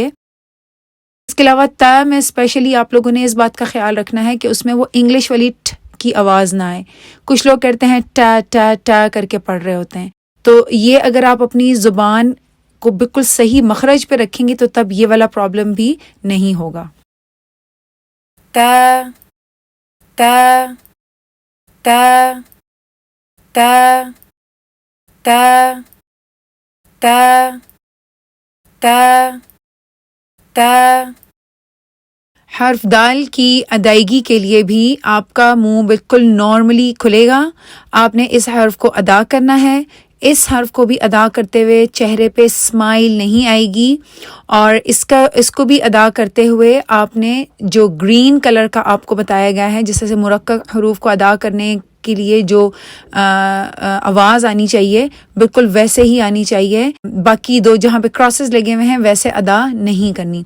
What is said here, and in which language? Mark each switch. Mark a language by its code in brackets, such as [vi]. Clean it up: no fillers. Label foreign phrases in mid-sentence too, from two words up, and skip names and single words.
[ur] اس کے علاوہ تا میں اسپیشلی آپ لوگوں نے اس بات کا خیال رکھنا ہے کہ اس میں وہ انگلش والی ٹ کی آواز نہ آئے۔ کچھ لوگ کرتے ہیں ٹا ٹا ٹا کر کے پڑھ رہے ہوتے ہیں، تو یہ اگر آپ اپنی زبان کو بالکل صحیح مخرج پہ رکھیں گے تو تب یہ والا پرابلم بھی نہیں ہوگا۔ تا تا تا تا تا تا تا تا۔ حرف دال کی ادائیگی کے لیے بھی آپ کا منہ بالکل نارملی کھلے گا۔ آپ نے اس حرف کو ادا کرنا ہے۔ اس حرف کو بھی ادا کرتے ہوئے چہرے پہ اسمائل نہیں آئے گی، اور اس کو بھی ادا کرتے ہوئے آپ نے جو [en] green colour [ur] کا آپ کو بتایا گیا ہے، جس سے مرکب حروف کو ادا کرنے کے لیے جو آواز آنی چاہیے بالکل ویسے ہی آنی چاہیے، باقی دو جہاں پہ کراسز لگے ہوئے ہیں ویسے ادا نہیں کرنی۔